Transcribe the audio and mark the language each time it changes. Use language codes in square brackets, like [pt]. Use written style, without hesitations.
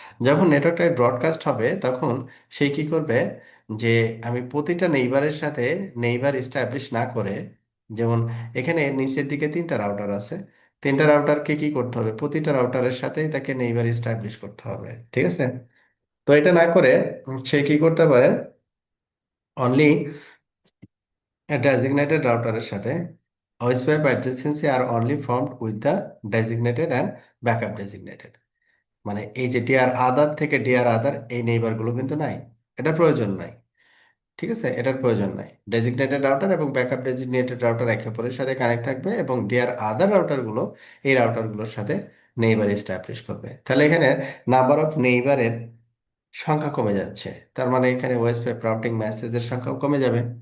[bn] যখন network type broadcast হবে, তখন সে কি করবে, যে আমি প্রতিটা নেইবারের সাথে নেইবার এস্টাবলিশ না করে, যেমন এখানে নিচের দিকে তিনটা রাউটার আছে, তিনটা রাউটারকে কি করতে হবে, প্রতিটা রাউটারের সাথে তাকে নেইবার এস্টাবলিশ করতে হবে, ঠিক আছে? তো এটা না করে সে কি করতে পারে, অনলি [en] designated router সাথে OSPF adjacency are only formed with the designated and backup designated। [bn] মানে এই যে ডিআর আদার থেকে ডিআর আদার এই নেইবার গুলো কিন্তু নাই, এটা প্রয়োজন নাই। ঠিক আছে, এটার প্রয়োজন নাই। ডেজিগনেটেড রাউটার এবং ব্যাকআপ ডেজিগনেটেড রাউটার একে অপরের সাথে কানেক্ট থাকবে, এবং ডিআর আদার রাউটার গুলো এই রাউটার গুলোর সাথে নেইবার এস্টাবলিশ করবে। তাহলে এখানে নাম্বার অফ নেইবারের সংখ্যা কমে যাচ্ছে, তার মানে এখানে ওএসপিএফ রাউটিং মেসেজের সংখ্যাও কমে যাবে।